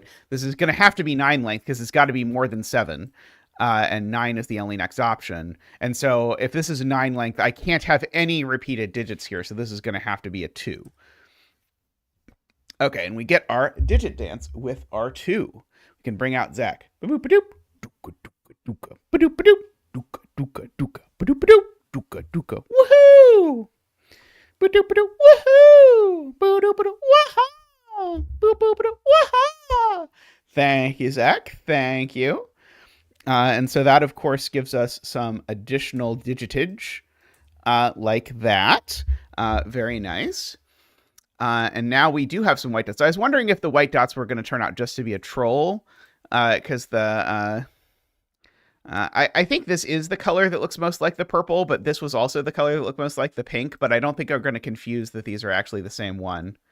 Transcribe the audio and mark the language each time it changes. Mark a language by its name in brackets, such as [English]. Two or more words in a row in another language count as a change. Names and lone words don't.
[English] This is going to have to be 9 length because it's got to be more than 7, and 9 is the only next option. And so if this is a 9 length, I can't have any repeated digits here, so this is going to have to be a 2. Okay, and we get our digit dance with our 2. We can bring out Zach. Ba-boop-a-doop, duka-duka-duka, ba-doop-a-doop, duka-duka-duka, ba-doop-a-doop, duka-duka, woohoo! Ba-doop-a-doop, woohoo! Ba-doop-a-doop, wah-ha! Boop-boop-a-doop, wah-ha! Thank you, Zach. Thank you. And so that, of course, gives us some additional digitage like that. Very nice. And now we do have some white dots. I was wondering if the white dots were going to turn out just to be a troll, because I think this is the color that looks most like the purple, but this was also the color that looked most like the pink, but I don't think I'm going to confuse that these are actually the same one.